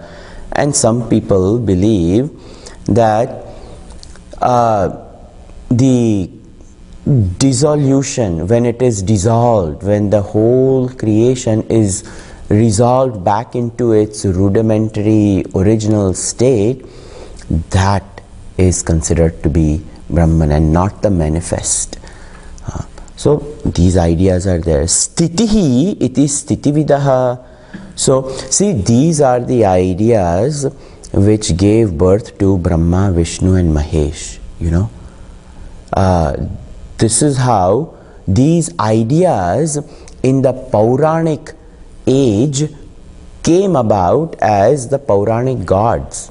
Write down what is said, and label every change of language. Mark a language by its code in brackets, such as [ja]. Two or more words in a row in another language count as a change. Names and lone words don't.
[en] And some people believe that the dissolution, when it is dissolved, when the whole creation is resolved back into its rudimentary original state, that is considered to be Brahman and not the manifest. So these ideas are there. [sa] Stitihi iti stitividaha. [en] So see, these are the ideas which gave birth to Brahma, Vishnu and Mahesh, you know. This is how these ideas in the Puranic age came about as the Puranic gods.